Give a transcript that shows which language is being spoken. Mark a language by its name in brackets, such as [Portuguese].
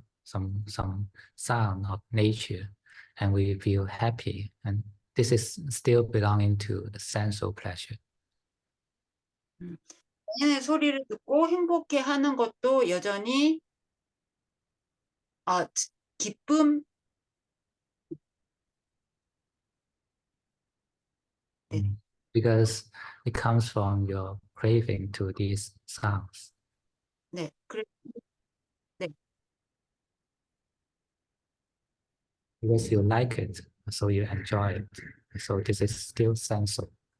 [English] some sound of nature, and we feel happy, and this is still belonging to the sensual pleasure. [Korean] 자연의 소리를 듣고 행복해하는 것도 여전히 기쁨. [English] Because it comes from your craving to these sounds. [Korean] 네, 네. [English] Because you like it, so you enjoy it. So this is still sensual.